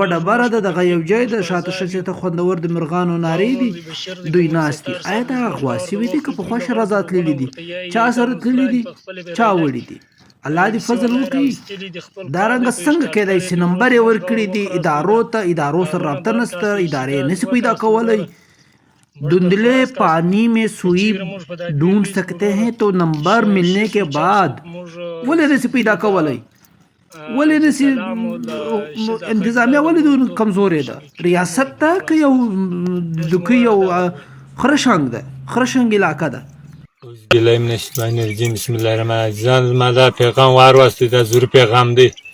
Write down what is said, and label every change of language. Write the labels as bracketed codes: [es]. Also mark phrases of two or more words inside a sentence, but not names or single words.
[ps] ډبره ده دغه یو ځای ده شاته ښه ته خوندور د مرغانو نارې دي دوی ناست دي آیا دغه غوا سوي دي که پخوا شهرزاد تللي دي چا سره تللي دي چا وړي دي الله دې فضل وکړي دارنګه څنګه کېدای شي نمبر یې ورکړي دي ادارو سره رابطه نشته ادارې نشي پیدا کولی [ur] دھندلے پانی میں سوئی ڈھونڈ سکتے ہیں تو نمبر ملنے کے بعد [ps] ولې نشي پیدا کولی ولې نشي انتظامیه ولې دومره کمزورې ده ریاست ته که یو خرشنګ ده خرشنګ علاقه ده [ar] بالله من الشیطان الرجیم بسم الله الرحمن الرحیم [ps] ما دا پیغام واروستی دا زور پیغام دی